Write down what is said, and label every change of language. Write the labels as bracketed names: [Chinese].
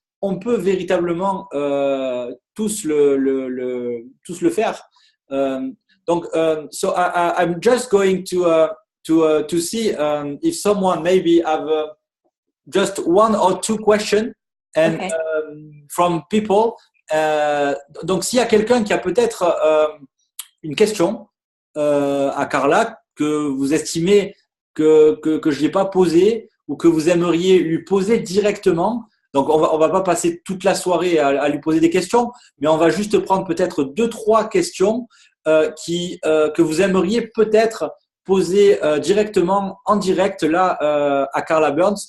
[French] on peut véritablement tous le faire. [English] So I'm just going to see if someone maybe have just one or two questions and Okay. From people. [French] Donc s'il y a quelqu'un qui a peut-être une question à Carla que vous estimez que je n'ai pas posée ou que vous aimeriez lui poser directement. Donc, on va pas passer toute la soirée à lui poser des questions, mais on va juste prendre peut-être 2-3 questions que vous aimeriez peut-être poser directement en direct là à Carla Burns.